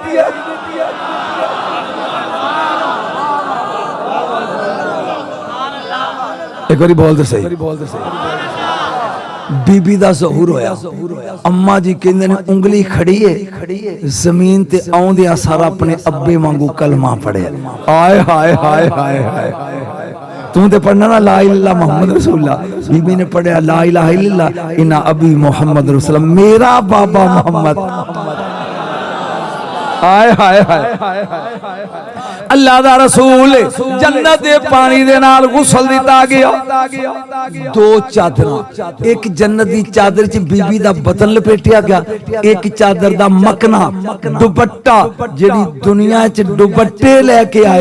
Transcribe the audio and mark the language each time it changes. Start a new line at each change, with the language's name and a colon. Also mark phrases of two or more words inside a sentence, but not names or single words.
Punjabi: اک واری بول دے سہی، بی بی دا ظہور ہویا. اماں جی کہندے نے انگلی کھڑی اے زمین تے آؤندیاں سارا اپنے ابے وانگوں کلمہ پڑھے. آئے ہائے ہائے ہائے ہائے، توں تے پڑھنا نہ
Arabic: لا إله إلا الله محمد رسول الله.
Punjabi: بی بی نے پڑھا
Arabic: لا إله إلا الله إن أبي محمد رسول الله,
Punjabi: میرا بابا محمد. ہائے ہائے ہائے، اللہ دا رسول جنت دے پانی دے نال غسل دتا گیا. 2 چادراں، اک جنت دی چادر چ بی بی دا بدن لپیٹیا گیا، اک چادر دا مقنع دوپٹہ جیہڑی دنیا چ دوپٹے لے کے آئے.